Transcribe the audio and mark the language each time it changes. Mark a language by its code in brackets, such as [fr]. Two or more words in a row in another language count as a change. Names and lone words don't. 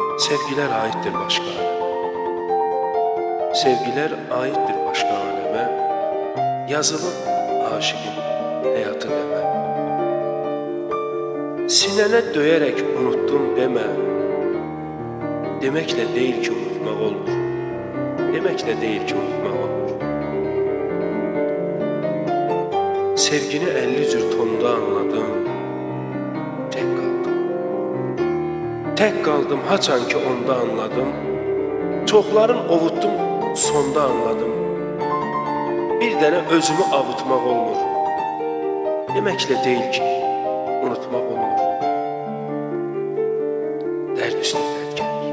[tr] Sevgiler aittir başka aleme. Sevgiler aittir başka aleme. [az] Yazılıb aşıqın həyatı demə. Sinənə döyərək unuttum demə. Deməklə deyil ki unutmaq olmur. Deməklə deyil ki unutmaq olmur. Sevgini 50 cür tonda anladım. [tr] Tek kaldım. Tek kaldım haçan ki onda anladım. [az] Çoxların ovutdum sonda anladım. Bir dənə özümü avutmaq olmur. Deməklə deyil ki unutmaq olmur. Dərd üstə dərd gəlir.